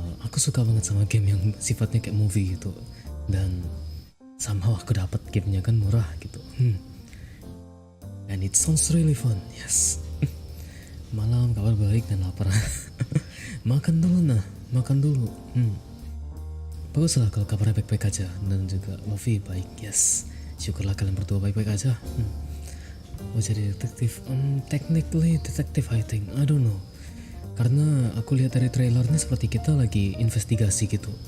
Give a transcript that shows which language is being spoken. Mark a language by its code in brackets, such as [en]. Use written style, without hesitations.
[id] Aku suka banget sama game yang sifatnya kayak movie gitu. Dan somehow aku dapat gamenya kan murah gitu. [en] And it sounds really fun, yes. [id] Malam, kabar baik dan lapar. Makan dulu nah, makan dulu. Baguslah kalau kabarnya baik-baik aja. Dan juga Lofi baik, yes. Syukurlah kalian berdua baik-baik aja. Mau jadi detektif? [en] Technically detective I think, I don't know. [id] Karena aku lihat dari trailernya seperti kita lagi investigasi gitu.